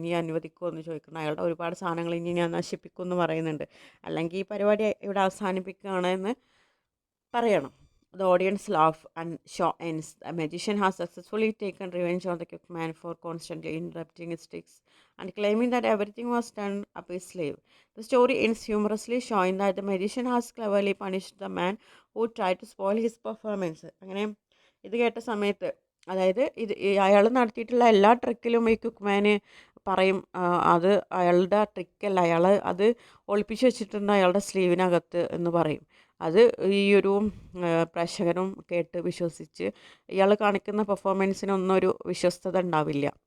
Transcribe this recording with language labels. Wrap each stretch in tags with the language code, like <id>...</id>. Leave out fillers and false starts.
<ml>ഇനി അനുവദിക്കുമോ എന്ന് ചോദിക്കുന്നു. അയാളുടെ ഒരുപാട് സാധനങ്ങൾ ഇനി ഞാൻ നശിപ്പിക്കുമെന്ന് പറയുന്നുണ്ട്. അല്ലെങ്കിൽ ഈ പരിപാടി ഇവിടെ അവസാനിപ്പിക്കുകയാണ് എന്ന് പറയണം.</ml> <en>The audience laugh and show ends. The magician has successfully taken revenge on the Cookman for constantly interrupting his tricks and claiming that everything was done up his sleeve. The story ends humorously, showing that the magician has cleverly punished the man who tried to spoil his performance.</en> <ml>അങ്ങനെ ഇത് കേട്ട സമയത്ത്, അതായത് അയാൾ നടത്തിയിട്ടുള്ള എല്ലാ ട്രിക്കിലും ഈ കുക്ക്മാന് പറയും അത് അയാളുടെ ട്രിക്കല്ല, അയാൾ അത് ഒളിപ്പിച്ച് വെച്ചിട്ടുണ്ട് അയാളുടെ സ്ലീവിനകത്ത് എന്ന് പറയും. അത് ഈ ഒരു പ്രേക്ഷകരും കേട്ട് വിശ്വസിച്ച് ഇയാൾ കാണിക്കുന്ന പെർഫോമൻസിനൊന്നും ഒരു വിശ്വസ്തത ഉണ്ടാവില്ല.</ml>